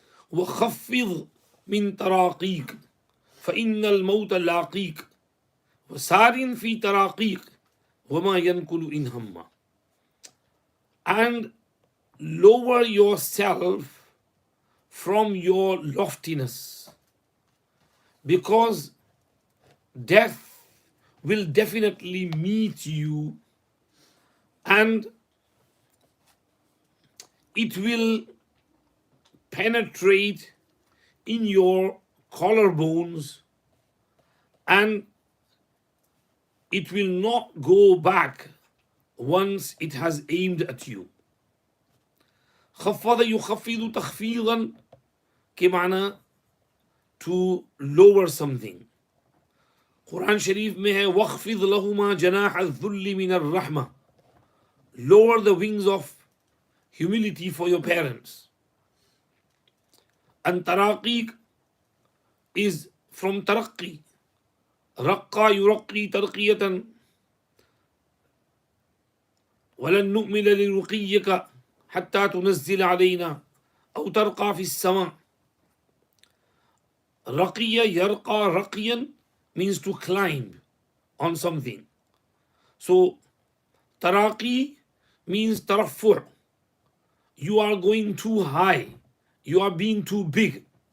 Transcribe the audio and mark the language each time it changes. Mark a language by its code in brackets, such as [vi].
[ar] وخفض من تراقيك فإن الموت لاقيك وسار في تراقيك وما ينقل إن هم. [en] And lower yourself from your loftiness, because death will definitely meet you and it will penetrate in your collarbones and it will not go back once it has aimed at you. [ar] خفض يخفض تخفيضا كمعنى [en] to lower something. [hi] Quran Sharif में है [ar] وَخْفِضْ لَهُمَا جَنَاحَ الذُّلِّ مِنَ الرَّحْمَةِ. [en] Lower the wings of humility for your parents. And taraqiq is from taraqi. [ar] رقى يرقي ترقية ولن نؤمن لرقيك حتى تنزل علينا أو ترقى في السماء. رقية يرقى رقيا [en] means to climb on something. So taraqi means tarafu'. You are going too high. You are being too big.